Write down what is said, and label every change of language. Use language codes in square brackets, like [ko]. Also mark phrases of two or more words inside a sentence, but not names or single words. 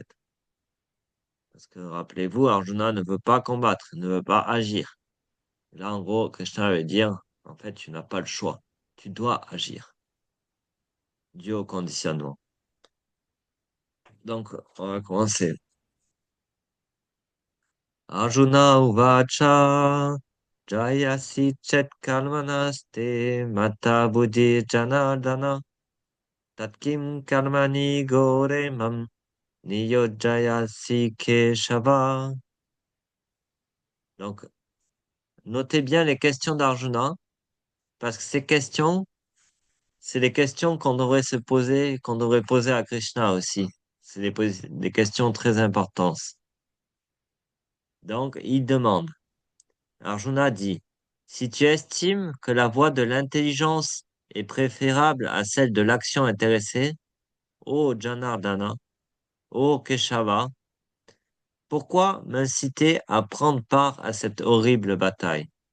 [fr] Parce que rappelez-vous, Arjuna ne veut pas combattre, ne veut pas agir. Là, en gros, Krishna veut dire, en fait, tu n'as pas le choix. Tu dois agir, dû au conditionnement. Donc, on va commencer. [sa] Arjuna Uvacha Jayasi Chet Kalmanaste Mata Buddhi Janardana Tatkim Karmani Gore Mam Niyojayasi Keshava. [fr] Donc, notez bien les questions d'Arjuna, parce que ces questions, c'est les questions qu'on devrait se poser, qu'on devrait poser à Krishna aussi. C'est des questions très importantes. Donc, il demande, Arjuna dit, si tu estimes que la voie de l'intelligence est préférable à celle de l'action intéressée, ô Janardana, ô Keshava, pourquoi m'inciter à prendre part à cette horrible bataille?